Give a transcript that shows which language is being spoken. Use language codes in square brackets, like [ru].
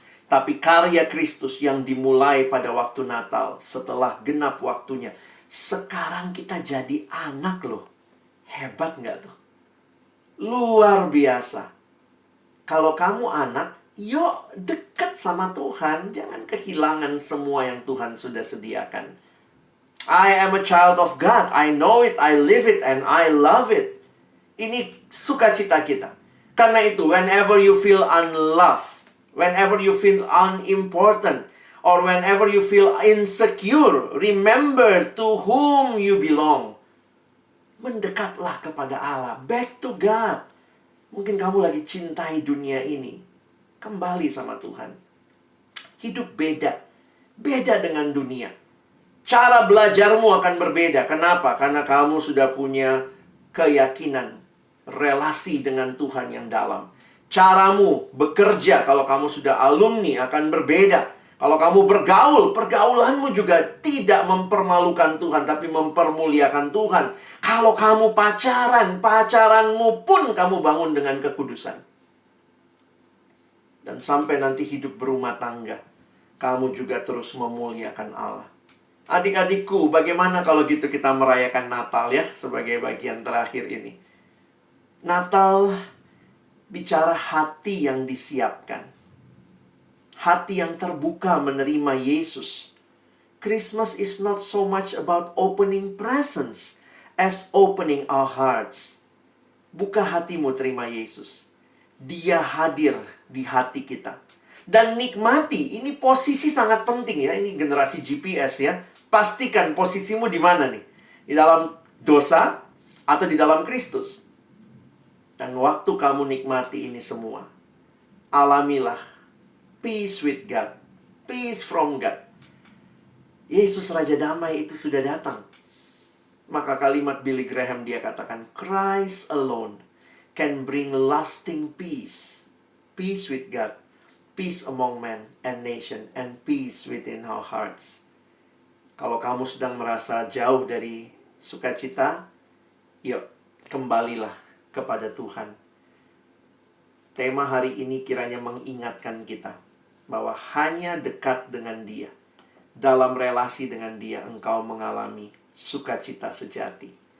[id] Tapi karya Kristus yang dimulai pada waktu Natal, setelah genap waktunya, sekarang kita jadi anak loh. Hebat nggak tuh? Luar biasa. Kalau kamu anak, yuk dekat sama Tuhan. Jangan kehilangan semua yang Tuhan sudah sediakan. [en] I am a child of God. I know it, I live it, and I love it. [id] Ini sukacita kita. Karena itu, [en] whenever you feel unloved, whenever you feel unimportant, or whenever you feel insecure, remember to whom you belong. [id] Mendekatlah kepada Allah. [en] Back to God. [id] Mungkin kamu lagi cintai dunia ini. Kembali sama Tuhan. Hidup beda. Beda dengan dunia. Cara belajarmu akan berbeda. Kenapa? Karena kamu sudah punya keyakinan, relasi dengan Tuhan yang dalam. Caramu bekerja kalau kamu sudah alumni akan berbeda. Kalau kamu bergaul, pergaulanmu juga tidak mempermalukan Tuhan, tapi mempermuliakan Tuhan. Kalau kamu pacaran, pacaranmu pun kamu bangun dengan kekudusan. Dan sampai nanti hidup berumah tangga, kamu juga terus memuliakan Allah. Adik-adikku, bagaimana kalau gitu kita merayakan Natal ya, sebagai bagian terakhir ini. Natal bicara hati yang disiapkan. Hati yang terbuka menerima Yesus. [en] Christmas is not so much about opening presents as opening our hearts. [id] Buka hatimu terima Yesus. Dia hadir di hati kita. Dan nikmati, ini posisi sangat penting ya. Ini generasi GPS ya. Pastikan posisimu di mana nih? Di dalam dosa atau di dalam Kristus? Dan waktu kamu nikmati ini semua, alamilah [en] peace with God. Peace from God. [id] Yesus Raja Damai itu sudah datang. Maka kalimat Billy Graham dia katakan, [en] Christ alone can bring lasting peace. Peace with God. Peace among men and nation. And peace within our hearts. [id] Kalau kamu sedang merasa jauh dari sukacita, yuk kembalilah kepada Tuhan. Tema hari ini kiranya mengingatkan kita bahwa hanya dekat dengan Dia, dalam relasi dengan Dia, engkau mengalami sukacita sejati.